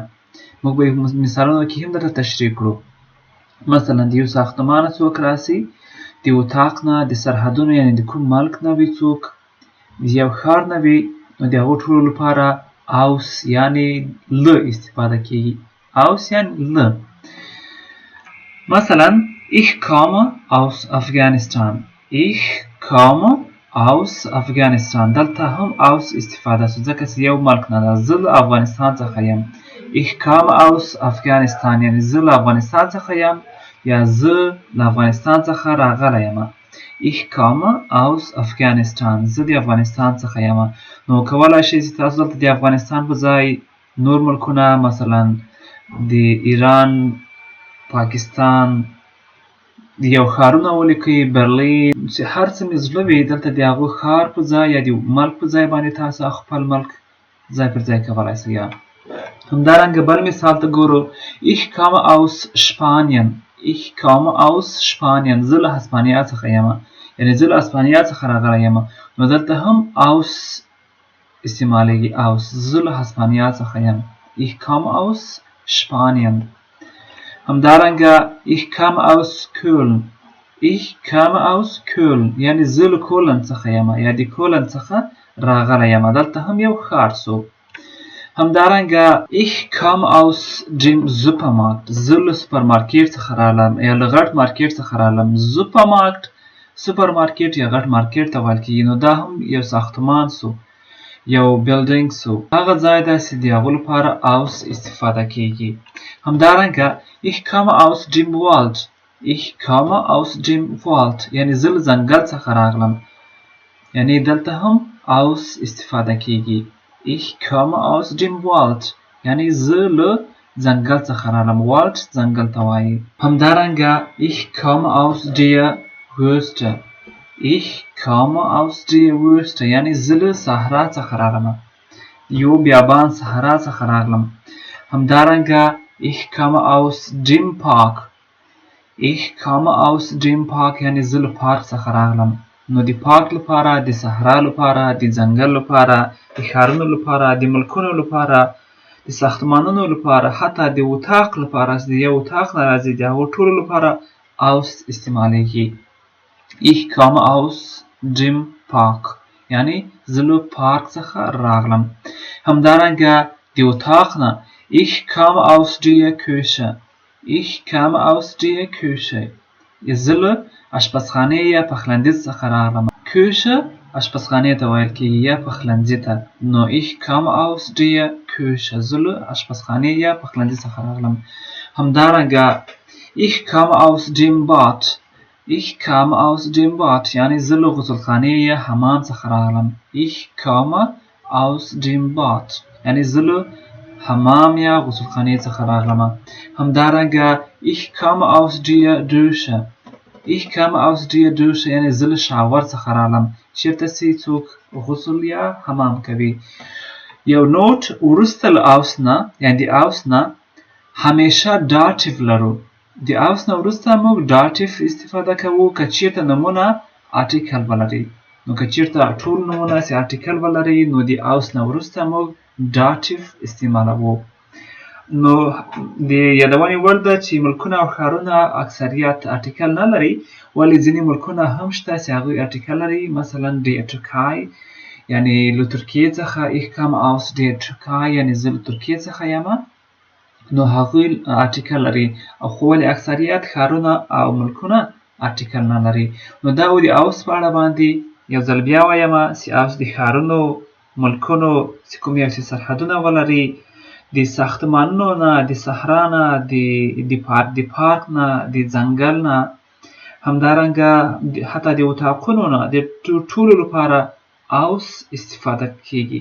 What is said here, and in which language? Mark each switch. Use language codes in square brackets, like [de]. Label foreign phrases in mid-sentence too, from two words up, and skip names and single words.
[ps] موږ به مثالونو کې هم درته تشریح کړو. مثلا د یو ساختمان نه څوک راسي، د اتاق نه، د سرحدونو یعنی د کوم ملک نه وي څوک، د یو ښار نه وي، نو د هغو ټولو لپاره aus یعنی له استفاده کیږي. [de] aus [ps] یعنی له. مثلا [de] ich komme aus Afghanistan. ich komme aus Afghanistan. [ps] دلته هم aus استفاده شو ځکه چې یو ملک نه ده. زه له افغانستان څخه یم. [de] ich komme aus Afghanistan [ps] یعنی زه له افغانستان څخه یم یا زه له افغانستان څخه راغلی یم. [de] ich komme aus Afghanistan. [ps] زه د افغانستان څخه یم. نو کولای شئ چې تاسو دلته د افغانستان په ځای نور ملکونه مثلا د ایران، پاکستان، د یو ښارونه ولیکئ، برلین، چې هر څه مې زړه وي دلته د هغو ښار په ځای یا د ملک په ځای باندې تاسو خپل ملک ځای پر ځای کولی شئ. همدارنګه بل مثال ته ګورو. [de] ich komme aus Spanien. ich komme aus Spanien. [ps] زه له هسپانیا څخه یم، یعنی زه له هسپانیا څخه راغلی یم. نو دلته هم aus استعمالیږي. aus زه له هسپانیا څخه یم. [de] ich komme aus Spanien. همدارنګه ich komme aus Köln. ich komme aus Köln [ps] یعنی زه له کولن څخه یم یا د کولن څخه راغلی یم. دلته هم یو ښار شو. همدارنګه [de] ich komme aus dem Supermarkt. [ps] زه له سوپرمارکیټ څخه رالم یا له غټ مارکیټ څخه رالم. سوپرمارکیټ یا غټ مارکیټ ته ویل کیږي. نو دا هم یو ساختمان شو، یو بلډینګ شو. هغه ځای ده چې د هغو لپاره aus استفاده کیږي. [de] همدارنګه ich komme aus dem Wald. ich komme aus dem Wald [ps] یعنی زه له ځنګل څخه راغلم، یعنی دلته هم aus استفاده کیږي. [de] ich komme aus dem Wald [ps] یعنی زه له ځنګل څخه راغلم. [de] Wald [ps] ځنګل ته وایي. همدارنګه [de] ich komme aus der Wüste. ich komme aus der Wüste [ps] یعنی زه له صحرا څخه راغلم، یو بیابان صحرا څخه راغلم. [de] همدارنګه ich komme aus dem Park. ich komme aus dem Park [ps] یعنی زه له پارک څخه راغلم. نو د پارک لپاره، د صحرا لپاره، د ځنګل لپاره، د ښارونو لپاره، د ملکونو لپاره، د ساختمانونو لپاره، حتی د اتاق لپاره، د یو اتاق نه راځي، د هغو ټولو لپاره aus استعمالیږي. [de] ich komme aus dem Park [ps] یعنی زه له پارک څخه راغلم. همدارنګه د اتاق نه [de] ich komme aus der Küche. ich komme aus der Küche [ps] زه له اشپزخانې یا پخلنځي څخه راغلم. Küche اشپزخانې ته ویل کیږي یا پخلنځي ته. نو [de] ich komme aus der Küche [ps] زه له اشپزخانې یا پخلنځي څخه راغلم. [de] همدارنګه ich komme aus dem Bad. ich komme aus dem Bad [ps] یعنی زه له غسلخانې یا حمام څخه راغلم. [de] ich komme aus dem Bad [ps] یعنی زه له حمام یا غسلخانې څخه راغلم. [de] همدارنګه ich komme aus der Dusche. ich komme aus der Dusche [ps] یعنی زه له شاور څخه راغلم، چیرته چې څوک غسل یا حمام کوي. یو نوټ، وروسته له aus نه یعنی د aus نه همیشه dative لرو. د aus نه وروسته موږ dative استفاده کوو که چیرته نومونه article ولري. نو که چیرته ټول نومونه چې article ولري، نو د aus نه وروسته موږ dative استعمالوو. نو د یادونې وړ ده چې ملکونه او ښارونه اکثریت ارټیکل نه لري، ولې ځینې ملکونه هم شته چې هغوی ارټیکل لري. مثلا د ترکیې یعنی له ترکیې څخه [de] ich komme aus der Türkei [ps] یعنی زه له ترکیې څخه یم، نو هغوی ارټیکل لري. او خو ولې اکثریت ښارونه او ملکونه ارټیکل نه لري. نو دا و د اوس په اړه باندې یو ځل بیا وایم چې اوس د ښارونو ملکونو چې کوم یو چې سرحدونه ولري، د ساختمانونو نه، د صحرا نه، د پارک نه، د ځنګل نه، همدارنګه حتی د اتاقونو نه، د ټولو لپاره اوس استفاده کیږي.